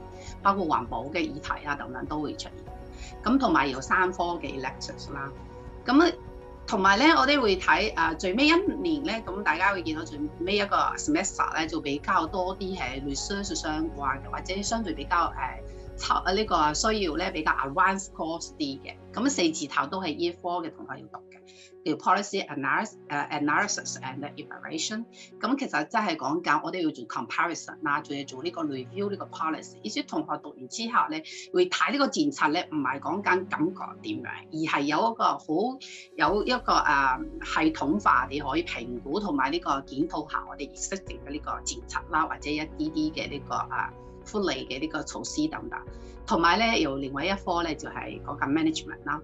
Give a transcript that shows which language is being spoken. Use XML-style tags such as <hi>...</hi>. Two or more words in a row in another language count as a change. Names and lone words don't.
<yue>包括環保嘅議題啊等等都會出現，咁同埋有3科嘅 lectures 啦，咁同埋咧我哋會睇最尾1年咧，咁大家會見到最尾一個 semester 咧就比較多啲係 research 相關嘅，或者相對比較呢個需要咧比較</yue> <en>advanced course</en> <yue>啲嘅，咁4字頭都係 Year 4嘅同學要讀嘅，叫</yue> <en>policy analysis and evaluation。</en> <yue>咁其實真係講緊我哋要做 comparison 啦，仲要做呢個 review 呢個 policy。而且同學讀完之後咧，會睇呢個政策咧，唔係講緊感覺點樣，而係有一個系統化你可以評估同埋呢個檢討下我哋 existing 嘅呢個政策啦，或者一啲嘅呢個福利嘅呢個措施等等，同埋咧有另外一科咧就係講緊 management 啦。</yue>